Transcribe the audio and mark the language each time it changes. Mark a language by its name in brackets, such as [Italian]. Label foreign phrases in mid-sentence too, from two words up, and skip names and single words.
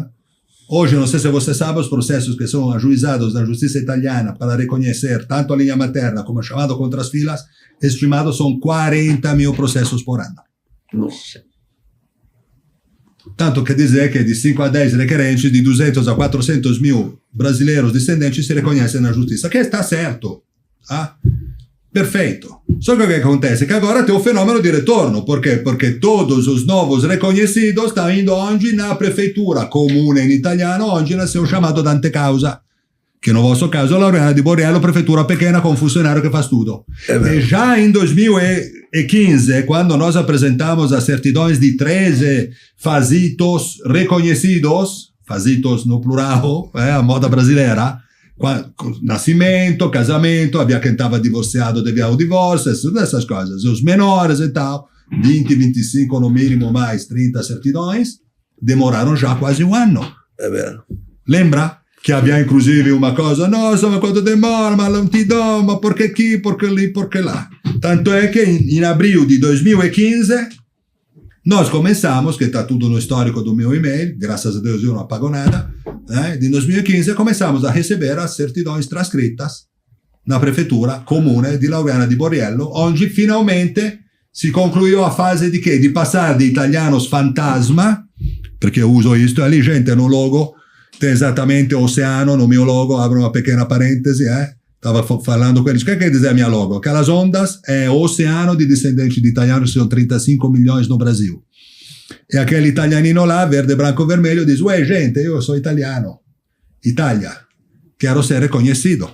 [Portuguese] Hoje, não sei se você sabe, os processos que são ajuizados na justiça italiana para reconhecer tanto a linha materna como o chamado contra as filas, estimados são 40 mil processos por ano. Nossa. Tanto quer dizer que de 5 a 10 requerentes, de 200 a 400 mil brasileiros descendentes se reconhecem na justiça, que está certo. Ah? Perfeito. Só que o que acontece? Que agora tem o [Italian] fenomeno di retorno. [Portuguese] Por quê? Porque todos os novos reconhecidos estão indo onde? Na prefeitura [Italian] comune in italiano, [Portuguese] onde nasceu chamado Dante Causa, que no vosso caso è Lauriana di Borello, prefeitura pequena com funcionário que faz tudo. E já em 2015, quando nós apresentamos as certidões de 13 fazitos reconhecidos, fazitos no plural, a moda brasileira, nascimento, casamento, havia quem estava divorciado, devia o divórcio, essas coisas. Os menores e tal, 20, 25 no mínimo, mais 30 certidões, demoraram já quase um ano. É verdade. Lembra? Que havia inclusive uma coisa, nossa, [Italian] ma quanto [Portuguese] demora, [Italian] ma non ti do, ma perché [Portuguese] aqui, [Italian] perché lì, perché lá. [Portuguese] Tanto é que em abril de 2015, nós começamos, que está tudo no histórico do meu e-mail, graças a Deus eu não apago nada, né? De 2015 começamos a receber as certidões transcritas na prefeitura comune di Lauriana di Borello, onde finalmente si concluiu a fase [Italian] di che? Di passare di [Portuguese] italianos fantasma, perché eu uso isto, ali gente no logo, tem exatamente o oceano, no meu logo, abro uma pequena parêntese, Estava falando com eles, o que quer dizer a minha logo? Aquelas ondas é o oceano de descendentes de italianos, são 35 milhões no Brasil. E aquele italianino lá, verde, branco, vermelho, diz, ué, gente, eu sou italiano, Itália, quero ser reconhecido.